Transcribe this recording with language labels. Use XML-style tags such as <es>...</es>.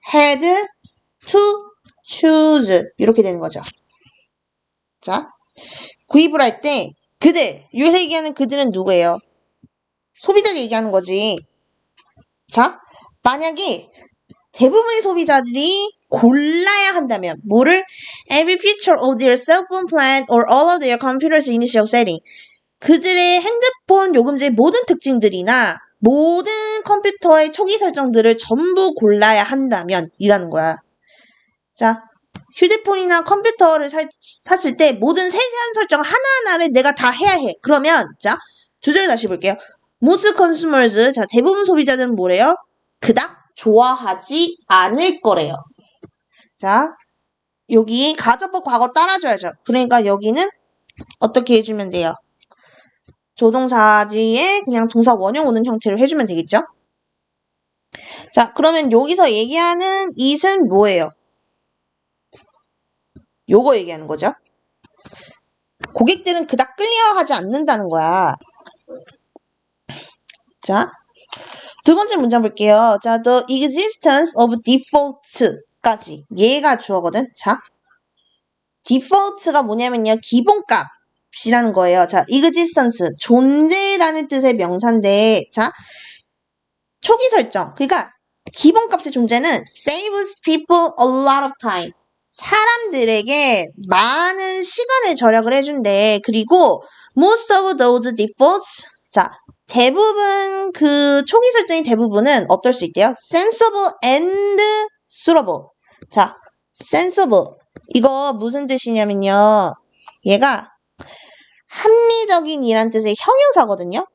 <en>had to choose</en> <ko>이렇게 되는 거죠. 자, 구입을 할 때 그들, 요새 얘기하는 그들은 누구예요? 소비자를 얘기하는 거지. 자, 만약에 대부분의 소비자들이 골라야 한다면 뭐를?</ko> <en>Every feature of their cell phone plan or all of their computer's initial setting.</en> <ko>그들의 핸드폰 요금제의 모든 특징들이나 모든 컴퓨터의 초기 설정들을 전부 골라야 한다면 이라는 거야. 자, 휴대폰이나 컴퓨터를 샀을 때 모든 세세한 설정 하나하나를 내가 다 해야 해. 그러면 자, 두 절 다시 볼게요.</ko> <en>Most consumers,</en> <ko>자, 대부분 소비자들은 뭐래요? 그닥 좋아하지 않을 거래요. 자, 여기 가정법 과거 따라줘야죠. 그러니까 여기는 어떻게 해주면 돼요? 조동사 뒤에 그냥 동사 원형 오는 형태로 해주면 되겠죠? 자, 그러면 여기서 얘기하는 it은 뭐예요? 요거 얘기하는 거죠. 고객들은 그닥 끌려하지 않는다는 거야. 자, 두 번째 문장 볼게요.</ko> <en>자, the existence of default까지.</en> <ko>얘가 주어거든. 자, default가 뭐냐면요. 기본값이라는 거예요. 자, existence, 존재라는 뜻의 명사인데, 자, 초기 설정. 그러니까 기본값의 존재는</ko> <en>saves people a lot of time.</en> <ko>사람들에게 많은 시간을 절약을 해준대.</ko> <en>그리고 most of those defaults.</en> <ko>자, 대부분 그 초기 설정이 대부분은 어떨 수 있대요?</ko> <en>sensible and suitable. 자, sensible.</en> <ko>이거 무슨 뜻이냐면요. 얘가 합리적인 이란 뜻의 형용사거든요.</ko>